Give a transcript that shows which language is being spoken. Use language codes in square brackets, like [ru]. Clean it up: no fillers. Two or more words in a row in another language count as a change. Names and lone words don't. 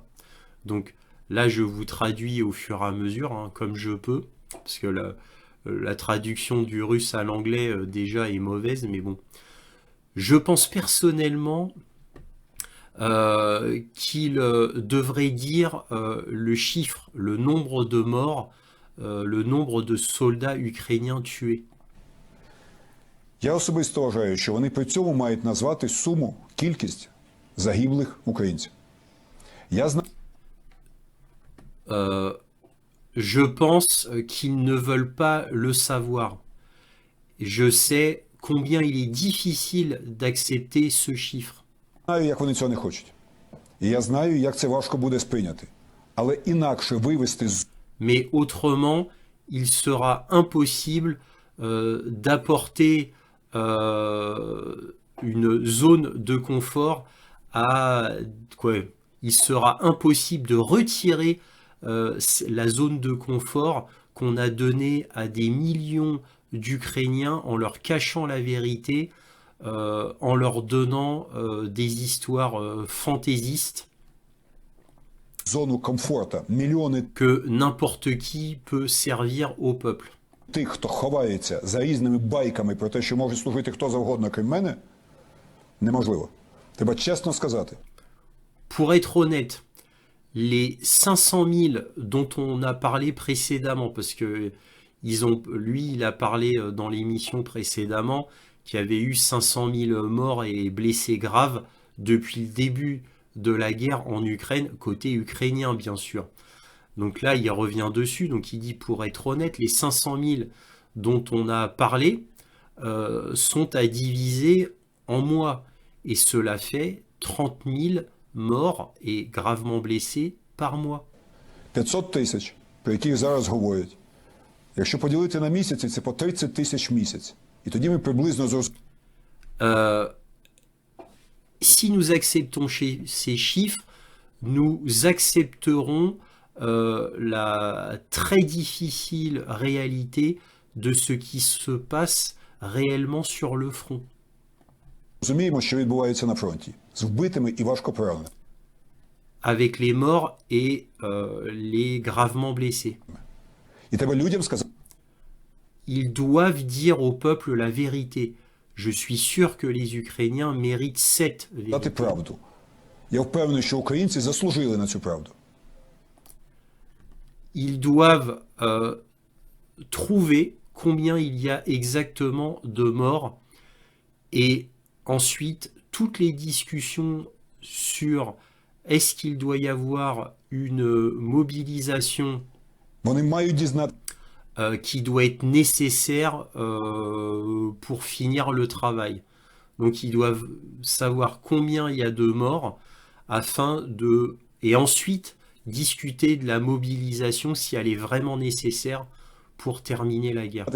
[fr] Donc là, je vous traduis au fur et à mesure, comme je peux, parce que la traduction du russe à l'anglais déjà est mauvaise, mais bon. Je pense personnellement qu'il devrait dire le chiffre, le nombre de morts, le nombre de soldats ukrainiens tués. [uk] Я особисто вважаю, що вони при цьому мають назвати суму, кількість загиблих українців. Я знаю. [fr] Je pense qu'ils ne veulent pas le savoir. Je sais combien il est difficile d'accepter ce chiffre. [uk] Знаю, як вони цього не хочуть. І я знаю, як це важко буде сприйняти. Але інакше вивести з... [fr] Mais autrement, il sera impossible d'apporter une zone de confort à... Quoi, il sera impossible de retirer la zone de confort qu'on a donnée à des millions d'Ukrainiens en leur cachant la vérité, en leur donnant des histoires fantaisistes [uk] зону комфорту. Мільйони [fr] que n'importe qui peut servir au peuple. [uk] тих, хто ховається за різними байками про те, що може служити хто завгодно, крім мене, неможливо. Треба чесно сказати. [fr] Pour être honnête, les 500 000 dont on a parlé précédemment, parce que lui, il a parlé dans l'émission précédemment qu'il y avait eu 500 000 morts et blessés graves depuis le début de la guerre en Ukraine, côté ukrainien bien sûr. Donc là, il revient dessus, donc il dit pour être honnête, les 500 000 dont on a parlé sont à diviser en mois, et cela fait 30 000 morts et gravement blessés par mois. [uk] 500 тисяч, про яких зараз говорять. Якщо поділити на місяці, це по 30 тисяч в місяць. І тоді ми приблизно зрозуміємо. [fr] Si nous acceptons ces chiffres, nous accepterons la très difficile réalité de ce qui se passe réellement sur le front. [uk] Розуміємо, що відбувається на фронті. З вбитими і важко пораненими. [fr] Avec les morts et les gravement blessés. [uk] І треба людям сказати. [fr] Ils doivent dire au peuple la vérité. Je suis sûr que les Ukrainiens méritent cette vérité. [uk] Правду. Я впевнений, що українці заслужили на цю правду. [fr] Ils doivent trouver combien il y a exactement de morts, et ensuite toutes les discussions sur est-ce qu'il doit y avoir une mobilisation [uk] Вони мають дізнати. [fr] Qui doit être nécessaire pour finir le travail. Donc ils doivent savoir combien il y a de morts afin de... Et ensuite, discuter de la mobilisation si elle est vraiment nécessaire pour terminer la guerre.